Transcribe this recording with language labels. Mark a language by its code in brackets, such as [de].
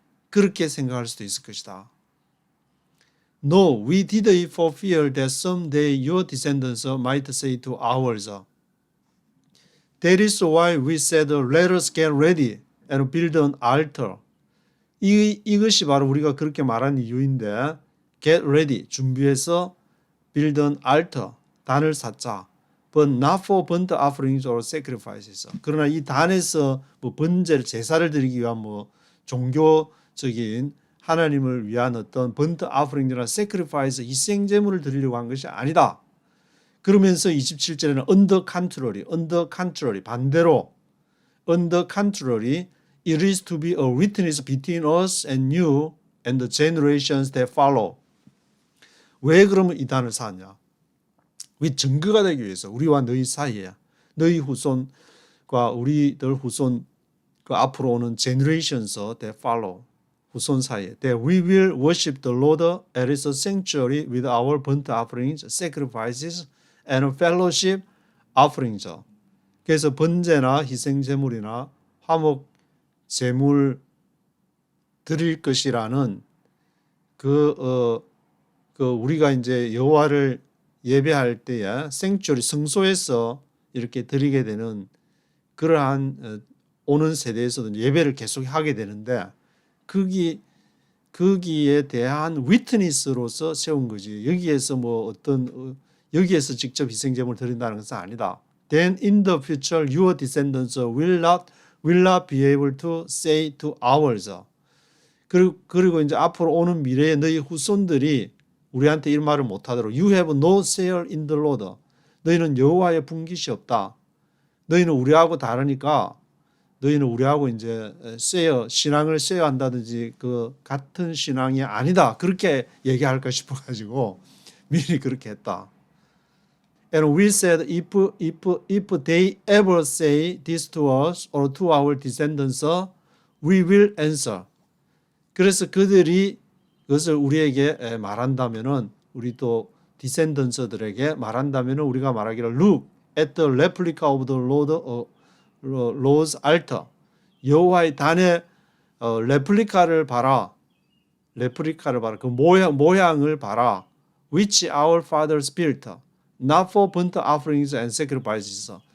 [ko] 그렇게 생각할 수도 있을 것이다. [en] No, we did it for fear that someday your descendants might say to ours. That is why we said, let us get ready and build an altar. [ko] 이것이 바로 우리가 그렇게 말한 이유인데 [en] get ready, [ko] 준비해서 [en] build an altar, [ko] 단을 쌓자. [en] But not for burnt offerings or sacrifices. [ko] 그러나 이 단에서 뭐 번제를 제사를 드리기 위한 뭐 종교적인 하나님을 위한 어떤 burnt offering이나 sacrifice 희생제물을 드리려고 한 것이 아니다. 그러면서 27절에는 [en] on the contrary 반대로 on the contrary it is to be a witness between us and you and the generations that follow. [ko] 왜 그러면 이 단을 쌓았냐? 왜 증거가 되기 위해서 우리와 너희 사이에 너희 후손과 우리들 후손 그 앞으로 오는 [en] generations that follow [ko] 후손 사이에 [en] that we will worship the Lord at His sanctuary with our burnt offerings, sacrifices and fellowship offerings. [ko] 그래서 번제나 희생 제물이나 화목 제물 드릴 것이라는 그 우리가 이제 여호와를 예배할 때에 생주리 성소에서 이렇게 드리게 되는 그러한 오는 세대에서도 예배를 계속 하게 되는데 거기에 대한 위트니스로서 세운 거지. 여기에서 뭐 어떤 여기에서 직접 희생제물 드린다는 것은 아니다. [en] Then in the future your descendants will not be able to say to ours. [ko] 그리고 이제 앞으로 오는 미래에 너희 후손들이 우리한테 이 말을 못하도록 [en] You have no share in the Lord. [ko] 너희는 여호와의 분깃이 없다. 너희는 우리하고 다르니까 너희는 우리하고 이제 신앙을 쉐어한다든지 그 같은 신앙이 아니다. 그렇게 얘기할까 싶어가지고 미리 그렇게 했다. [en] And we said if they ever say this to us or to our descendants, we will answer. [ko] 그래서 그들이 그것을 우리에게 말한다면은 우리 또 디센던서들에게 말한다면은 우리가 말하기를 [en] Look at the replica of the Lord's altar. [ko] 여호와의 단의 레플리카를 봐라. 그 모양을 봐라. [en] Which our fathers built, not for burnt offerings and sacrifices.